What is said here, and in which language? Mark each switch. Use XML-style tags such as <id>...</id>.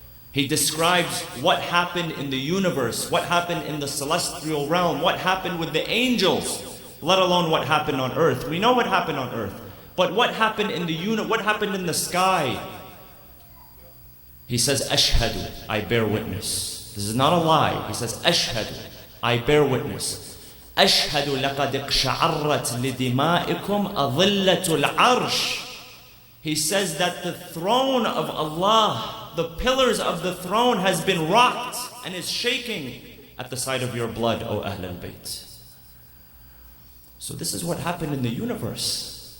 <en>He describes what happened in the universe, what happened in the celestial realm, what happened with the angels, let alone what happened on earth. We know what happened on earth, but what happened in what happened in the sky? He says, Ashhadu, I bear witness. This is not a lie. He says, Ashhadu, I bear witness.</en> <ar>أشهد لقد اقشعرت لدمائكم أظلة العرش.</ar> <en>He says that the throne of Allah, the pillars of the throne has been rocked and is shaking at the sight of your blood, O Ahl al-Bayt. So this is what happened in the universe.</en>